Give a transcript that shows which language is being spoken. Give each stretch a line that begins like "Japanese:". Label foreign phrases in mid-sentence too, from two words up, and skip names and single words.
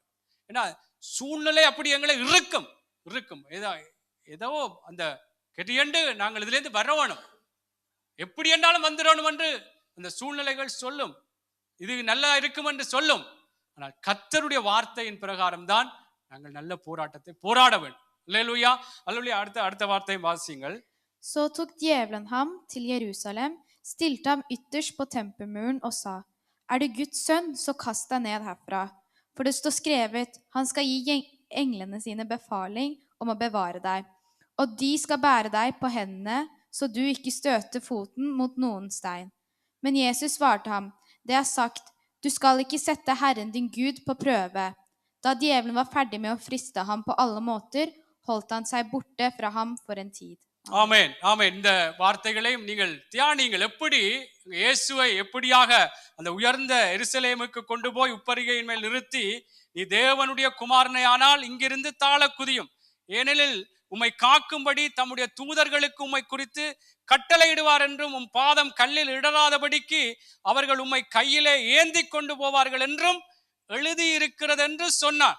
Tamil: ஏன்னா சூழ்நிலை அப்படி எங்களை இருக்கும் ஏதோ அந்த கெட்டியண்டு நாங்கள் இதிலேருந்து வரணும், எப்படி என்றாலும் வந்துடணும் என்று அந்த சூழ்நிலைகள் சொல்லும். இது நல்லா இருக்கும் என்று சொல்லும். ஆனால் கர்த்தருடைய வார்த்தையின் பிரகாரம் தான் நாங்கள் நல்ல போராட்டத்தை போராட வேண்டும். அல்லேலூயா, அல்லேலூயா. அடுத்த வார்த்தையை வாசிங்கள்.
Norwegian: Så tok djevelen ham til Jerusalem, stilte ham ytterst på tempelmuren og sa: Er du Guds sønn, så kast deg ned herfra. For det står skrevet, han skal gi englene sine befaling om å bevare deg. Og de skal bære deg på hendene, så du ikke støter foten mot noen stein. Men Jesus svarte ham: Det er sagt, du skal ikke sette Herren din Gud på prøve. Da djevelen var ferdig med å friste ham på alle måter, holdt han seg borte fra ham for en tid.
Tamil: ஆமென், ஆமென். இந்த வார்த்தைகளையும் நீங்கள் தியானிங்கள். எப்படி இயேசுவை எப்படியாக அந்த உயர்ந்த எருசலேமுக்கு கொண்டு போய் உப்பரிகையின் மேல் நிறுத்தி, நீ தேவனுடைய குமாரனை ஆனால் இங்கிருந்து தாழ குதியும், ஏனெனில் உம்மை காக்கும்படி தம்முடைய தூதர்களுக்கு உம்மை குறித்து கட்டளையிடுவார் என்றும், உம் பாதம் கல்லில் இடராதபடிக்கு அவர்கள் உம்மை கையிலே ஏந்தி கொண்டு போவார்கள் என்றும் எழுதியிருக்கிறது என்று சொன்னார்.